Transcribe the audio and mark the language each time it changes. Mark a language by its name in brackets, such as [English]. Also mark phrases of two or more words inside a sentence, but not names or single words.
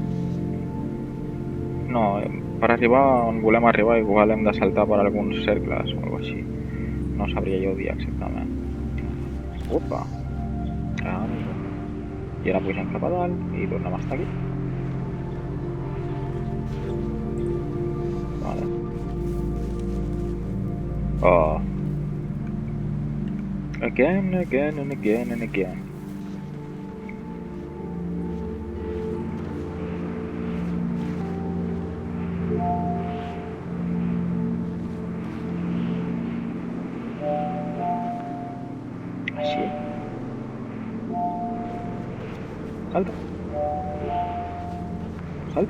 [Catalan] No, per arribar on volem arribar igual hem de saltar per alguns cercles o alguna així. No sabria jo dir exactament. [Spanish] Opa! Amigo. [Catalan] I ara pugem cap a dalt i tornem a estar aquí. Vale. Oh. [English] Again and again and again and again. [Catalan] Així. Salta. Salta.